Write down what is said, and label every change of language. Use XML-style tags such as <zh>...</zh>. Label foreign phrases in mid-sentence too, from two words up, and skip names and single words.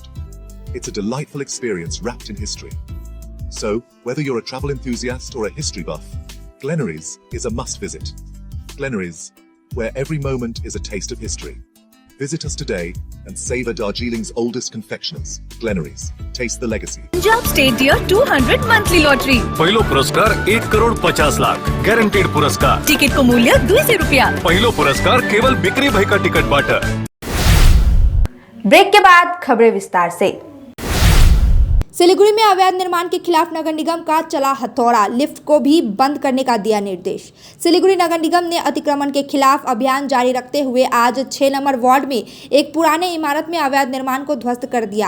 <en>It's a delightful experience wrapped in history. So, whether you're a travel enthusiast or a history buff, Glenaries is a must visit. Glenaries, where every moment is a taste of history. Visit us today and savor Darjeeling's oldest confectioners. Glenaries, taste the legacy. Punjab State Deer 200 monthly lottery.</en> <ne>पहिलो पुरस्कार 1,50,00,000 गारंटेड पुरस्कार। टिकट को मूल्य 200 रुपया। पहिलो पुरस्कार केवल बिक्री भई का टिकट बाट।</ne> <hi>ब्रेक के बाद खबरें विस्तार से। सिलीगुड़ी में अवैध निर्माण के खिलाफ नगर निगम का चला हथौड़ा, लिफ्ट को भी बंद करने का दिया निर्देश। सिलीगुड़ी नगर निगम ने अतिक्रमण के खिलाफ अभियान जारी रखते हुए आज 6 नंबर वार्ड में एक पुराने इमारत में अवैध निर्माण को ध्वस्त कर दिया।</hi>